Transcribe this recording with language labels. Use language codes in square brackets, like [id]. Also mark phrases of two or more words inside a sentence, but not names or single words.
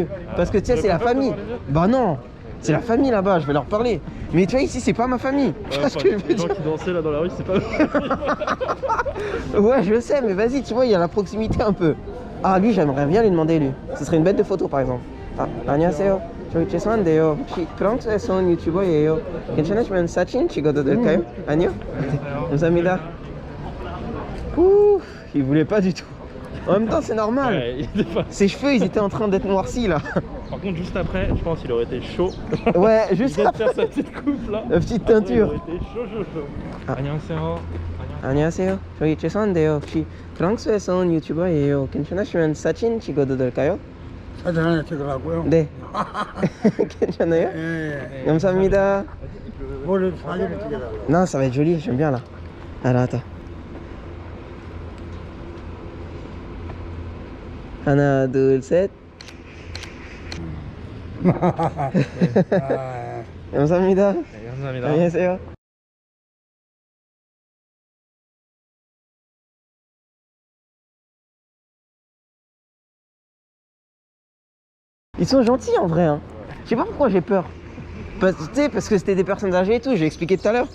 [fr] Parce que tu sais, c'est la famille. Bah non, c'est la famille là-bas, je vais leur parler. Mais tu vois, ici, c'est pas ma famille. Tu vois ce que je veux Les gens dire? qui dansaient là dans la rue, c'est pas Ouais, je sais, mais vas-y, tu vois, il y a la proximité un peu. Ah, lui, j'aimerais bien lui demander, lui. Ce serait une bête de photo, par exemple. [ko] Ah, 안녕하세요. 저희 죄송한데요. 혹시 프랑스에서 온 유튜버예요. 괜찮으시면 사진 찍어도 될까요? 아니요? 감사합니다. [fr] Ouh, il voulait pas du tout. En même temps, c'est normal. Ouais, il était pas... Ses cheveux, ils étaient en train d'être noircis, là. Par contre, juste après, je pense qu'il aurait été chaud. Ouais, Il juste vient de faire après. sa petite coupe là. La petite Après, teinture. Il aurait été chaud. Ah. [ko] 안녕하세요. 안녕하세요. 저희 죄송한데요. 혹시 프랑스에서 온 유튜버예요. 괜찮으시면 사진 찍어도 될까요? 사진 하나 찍으라고요? 네. 괜찮아요? 예. 감사합니다. 뭘 사진을 찍으라고? [fr] Non, ça va être joli, j'aime bien là. Alors attends. [ko] 하나, 둘, 셋. 감사합니다. 네, 감사합니다. 안녕하세요. [fr] Ils sont gentils en vrai. Hein. Je sais pas pourquoi j'ai peur. Parce que c'était des personnes âgées et tout, j'ai expliqué tout à l'heure.